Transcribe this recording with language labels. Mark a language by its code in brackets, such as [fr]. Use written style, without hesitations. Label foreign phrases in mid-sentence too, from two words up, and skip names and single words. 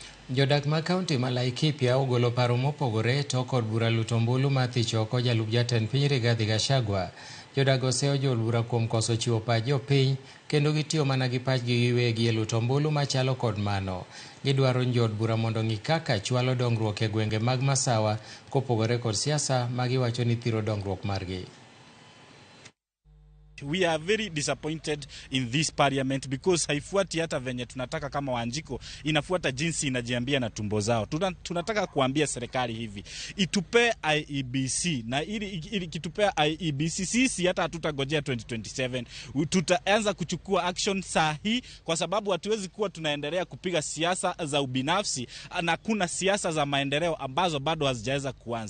[luo] Jodak ma kaunti ma Laikipia ogolo paro mopogore to kod bura luto ombulu ma thicho oko jalup jatend piny Rigathi Gachagua. Jodak oseyo jol bura kuom koso chiwo pach jopiny kendo gitiyo mana gi pachgi giwegi e luto ombulu machalo kod mano. Gidwaro jod bura mondo ng'i kaka chwalo dongruok e gwenge mag masawa kopogore kod siasa ma giwacho ni thiro dongruok margi. [en] We are very disappointed in this parliament because [sw] haifuati hata venye tunataka kama Wanjiko, inafuata jinsi inajiambia na tumbo zao. Tunataka kuambia serikali hivi, itupe IEBC, na ili kitupea IEBC sisi hata hatutagojea 2027, tutaanza kuchukua action sahi, kwa sababu hatuwezi kuwa tunaendelea kupiga siasa za ubinafsi na kuna siasa za maendeleo ambazo bado hazijaweza kuanza.